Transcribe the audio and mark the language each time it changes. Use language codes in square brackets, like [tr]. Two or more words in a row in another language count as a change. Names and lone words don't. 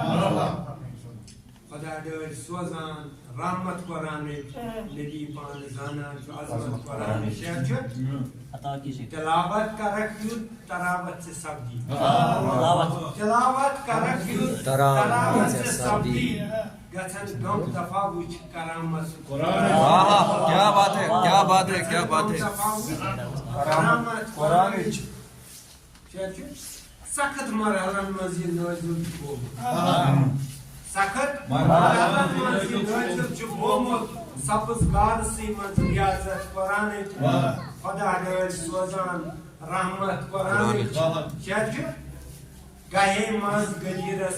[ks] خدا ڈٲرۍ سوزان رحمت قرآنٕچ نبی پانہٕ زانان چھُ عظمت قرآنٕچ شعر چھُ تلاوت کرکھ یُتھ تراوت سے سبدی تلاوت کرکھ یُتھ تراوت سے سبدی گژھن غم دفعہ وٕچھ کرامت [ur] کیا بات ہے کیا بات ہے کیا بات ہے [ks] کرامت قرآنٕچ شعر چھُ سخت مرحلن منٛز یہِ نٲزِل چھُ گوٚمُت سخت مرحلن منٛز یہِ نٲزِل چھُ گوٚمُت سبز غارسٕے منٛز ریاضت قرآنٕچ خدا ڈٲرۍ سوزان رحمت قرآنٕچ شعر چھُ گہے منٛز غدیٖرس